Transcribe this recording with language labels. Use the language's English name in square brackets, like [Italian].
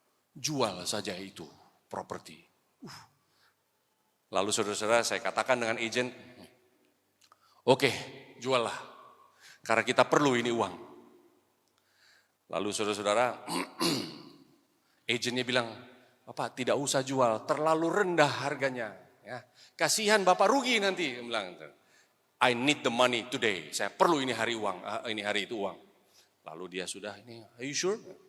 [Indonesian] Jual saja itu properti. Lalu saudara-saudara, saya katakan dengan agent, oke, juallah, karena kita perlu ini uang. Lalu saudara-saudara, agentnya bilang, Bapak tidak usah jual, terlalu rendah harganya. Ya, kasihan Bapak rugi nanti. Dia bilang, [English] I need the money today. [Indonesian] Saya perlu ini hari uang, ini hari itu uang. Lalu dia sudah ini, [English] are you sure?